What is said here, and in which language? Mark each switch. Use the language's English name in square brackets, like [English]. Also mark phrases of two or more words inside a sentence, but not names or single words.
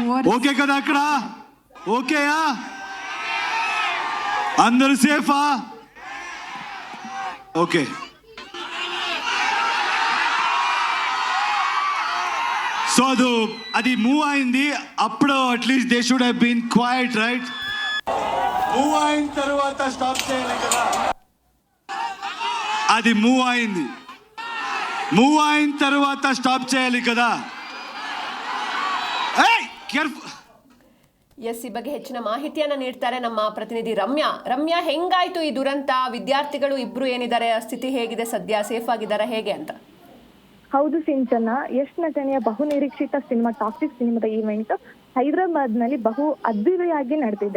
[Telugu] ఓకే కదా అక్కడ? ఓకేయా? అందరూ సేఫా? ఓకే. సో అది మూవ్ అయింది. [English] అప్పుడు at least they should have been quiet, right? [Telugu] మూవ్ అయిన తర్వాత స్టాప్ చేయాలి కదా. అది మూవ్ అయింది. మూవ్ అయిన తర్వాత స్టాప్ చేయాలి కదా. [Kannada] ಎಸ್, ಈ ಬಗ್ಗೆ ಹೆಚ್ಚಿನ ಮಾಹಿತಿಯನ್ನ ನೀಡ್ತಾರೆ ನಮ್ಮ ಪ್ರತಿನಿಧಿ ರಮ್ಯಾ. ಹೆಂಗಾಯ್ತು ಈ ದುರಂತ? ವಿದ್ಯಾರ್ಥಿಗಳು ಇಬ್ರು ಏನಿದ್ದಾರೆ, ಸ್ಥಿತಿ ಹೇಗಿದೆ ಸದ್ಯ? ಸೇಫ್ ಆಗಿದ್ದಾರೆ ಹೇಗೆ ಅಂತ? ಹೌದು ಸಿಂಚನ, ಯಶ್ ನಟನೆಯ ಬಹು ನಿರೀಕ್ಷಿತ ಸಿನಿಮಾ ಟಾಕ್ಸಿಕ್ ಸಿನಿಮಾದ ಈವೆಂಟ್ ಹೈದರಾಬಾದ್ನಲ್ಲಿ ಬಹು ಅದ್ದೂರಿಯಾಗಿ ನಡೆದಿದೆ.